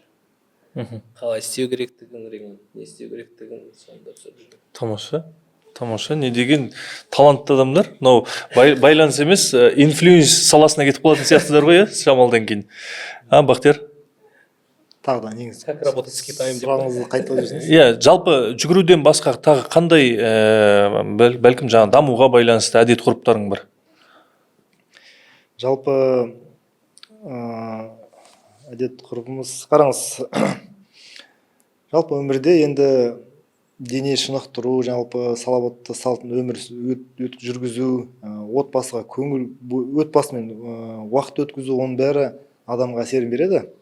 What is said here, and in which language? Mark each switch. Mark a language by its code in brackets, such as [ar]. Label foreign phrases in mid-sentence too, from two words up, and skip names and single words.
[kk] Қалай істеу керектігін, ремонт не істеу керектігін соны да түсіріп жүрдім. Тамаша, не деген талантты адамдар. Байланыс емес, инфлюенс саласына кетіп қалатын сияқтыдар ғой, шамалдан кейін. Бақтияр? Тағы да неңіз? [ru] Как работать с Китаем? [kk] Сұрағыңызды қайталап жүрсіңіз? Жалпы жүгіруден басқа тағы қандай бәлкім жаңа дамуға байланысты әдет ғұрыптарың бар? Жалпы әдет ғұрпымыз, қараңыз, жалпы өмірде енді дене шынықтыру, жалпы салауатты салтын өмір жүргізу, отбасыға көңіл, отбасымен уақыт өткізу, оның бәрі адамға әсерін береді.